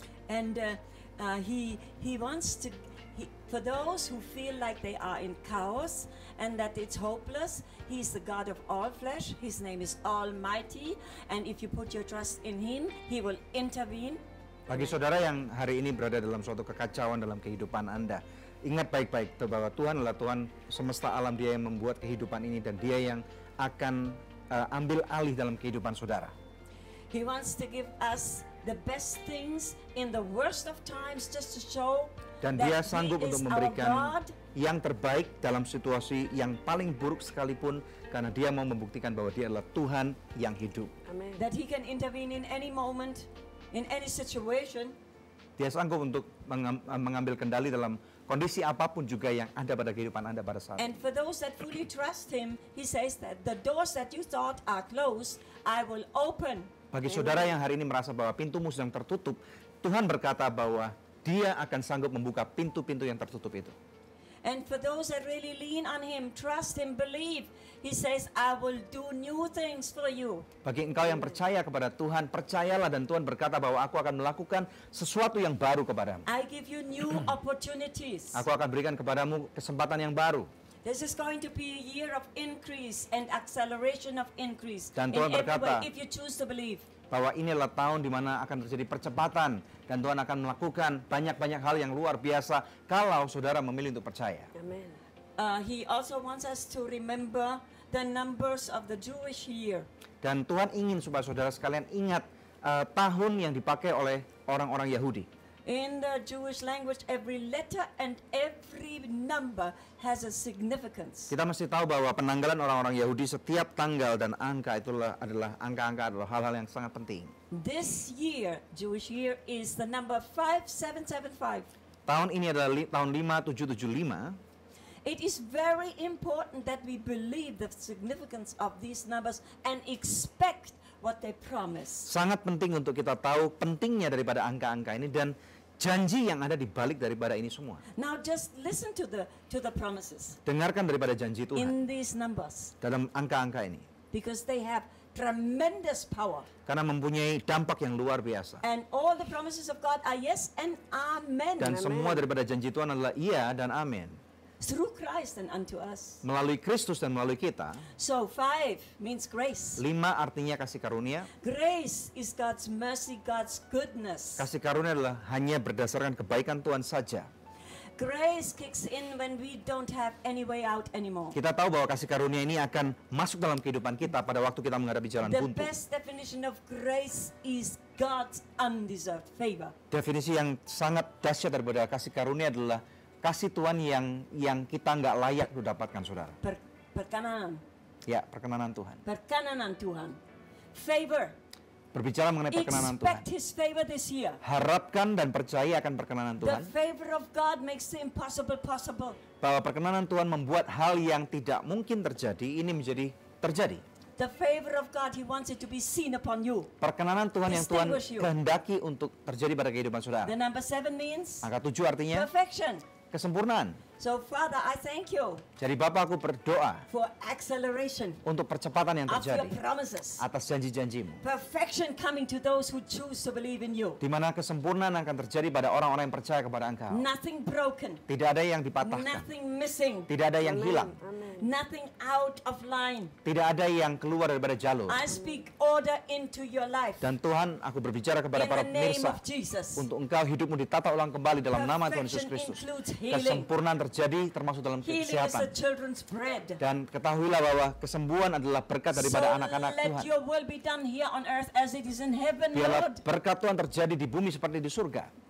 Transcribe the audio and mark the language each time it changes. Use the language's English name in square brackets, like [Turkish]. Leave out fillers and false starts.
[English] And he wants to, for those who feel like they are in chaos and that it's hopeless, He's the God of all flesh. His name is Almighty. And if you put your trust in Him, He will intervene. [Indonesian] Bagi saudara yang hari ini berada dalam suatu kekacauan dalam kehidupan Anda, ingat baik-baik bahwa Tuhan adalah Tuhan semesta alam. Dia yang membuat kehidupan ini dan Dia yang akan ambil alih dalam kehidupan saudara. [English] He wants to give us the best things in the worst of times, just to show [Indonesian] dan Dia sanggup untuk memberikan yang terbaik dalam situasi yang paling buruk sekalipun, karena Dia mau membuktikan bahwa Dia adalah Tuhan yang hidup. Amen. [English] That He can intervene in any moment, in any situation. [Indonesian] Dia sanggup untuk mengambil kendali dalam kondisi apapun juga yang ada pada kehidupan Anda pada saat. [English] And for those that fully trust Him, He says that the doors that you thought are closed, I will open. [Indonesian] Bagi saudara yang hari ini merasa bahwa pintumu sedang tertutup, Tuhan berkata bahwa Dia akan sanggup membuka pintu-pintu yang tertutup itu. [English] And for those that really lean on Him, trust Him, believe, He says, I will do new things for you. [Indonesian] Bagi engkau yang percaya kepada Tuhan, percayalah, dan Tuhan berkata bahwa aku akan melakukan sesuatu yang baru kepadamu. [English] I give you new opportunities. [Indonesian] Aku akan berikan kepadamu kesempatan yang baru. [English] This is going to be a year of increase and acceleration of increase. [Indonesian] Dan Tuhan berkata, [English] if you choose to believe, [Indonesian] bahwa ini adalah tahun di mana akan terjadi percepatan dan Tuhan akan melakukan banyak-banyak hal yang luar biasa kalau saudara memilih untuk percaya. Amen. [English] He also wants us to remember the numbers of the Jewish year. [Indonesian] Dan Tuhan ingin supaya saudara sekalian ingat tahun yang dipakai oleh orang-orang Yahudi. [English] In the Jewish language, every letter and every number has a significance. [Indonesian] Kita mesti tahu bahwa penanggalan orang-orang Yahudi, setiap tanggal dan angka itulah adalah angka-angka adalah hal-hal yang sangat penting. [English] This year, Jewish year, is the number 5775. [Indonesian] Tahun ini adalah tahun 5775. [English] It is very important that we believe the significance of these numbers and expect what they promise. [Indonesian] Sangat penting untuk kita tahu pentingnya daripada angka-angka ini dan janji yang ada di balik daripada ini semua. [English] Now just listen to the promises. [Indonesian] Dengarkan daripada janji Tuhan. [English] In these numbers. [Indonesian] Dalam angka-angka ini. [English] because they have tremendous power. [Indonesian] Karena mempunyai dampak yang luar biasa. [English] And all the promises of God are yes and amen. [Indonesian] Dan semua daripada janji Tuhan adalah iya dan amin. [English] Through Christ and unto us. [Indonesian] Melalui Kristus dan melalui kita. [English] So 5 means grace. [Indonesian] 5 artinya kasih karunia. [English] Grace is God's mercy, God's goodness. [Indonesian] Kasih karunia adalah hanya berdasarkan kebaikan Tuhan saja. [English] Grace kicks in when we don't have any way out anymore. [Indonesian] Kita tahu bahwa kasih karunia ini akan masuk dalam kehidupan kita pada waktu kita menghadapi jalan buntu. [English] The best definition of grace is God's undeserved favor. [Indonesian] Definisi yang sangat dahsyat daripada kasih karunia adalah kasih Tuhan yang kita nggak layak dapatkan, saudara. Perkenanan. Ya, perkenanan Tuhan. Perkenanan Tuhan. Favor. Berbicara mengenai perkenanan Tuhan. [English] Expect His favor this year. [Indonesian] Harapkan dan percaya akan perkenanan Tuhan. [English] The favor of God makes the impossible possible. [Indonesian] Bahwa perkenanan Tuhan membuat hal yang tidak mungkin terjadi ini menjadi terjadi. [English] The favor of God, He wants it to be seen upon you. [Indonesian] Perkenanan Tuhan yang Tuhan kehendaki untuk terjadi pada kehidupan saudara. [English] The number 7 means [Indonesian] angka 7 artinya [English] perfection. [Indonesian] Kesempurnaan. [English] So Father, I thank you. [Indonesian] Jadi Bapa, aku berdoa [English] for acceleration [Indonesian] untuk percepatan yang terjadi [English] of your promises. [Indonesian] Atas janji-janjimu. [English] Perfection coming to those who choose to believe in you. [Indonesian] Di mana kesempurnaan akan terjadi pada orang-orang yang percaya kepada Engkau. [English] Nothing broken. [Indonesian] Tidak ada yang dipatahkan. [English] Nothing missing. [Indonesian] Tidak ada yang hilang. [English] Nothing out of line. [Indonesian] Tidak ada yang keluar daripada jalur. [English] I speak order into your life. [Indonesian] Dan Tuhan, aku berbicara kepada para pemirsa untuk Engkau hidupmu ditata ulang kembali dalam nama Tuhan Yesus Kristus. Kesempurnaan terjadi termasuk dalam kesehatan. Dan ketahuilah bahwa kesembuhan adalah berkat daripada anak-anak Tuhan. Biarlah berkat Tuhan terjadi di bumi seperti di surga.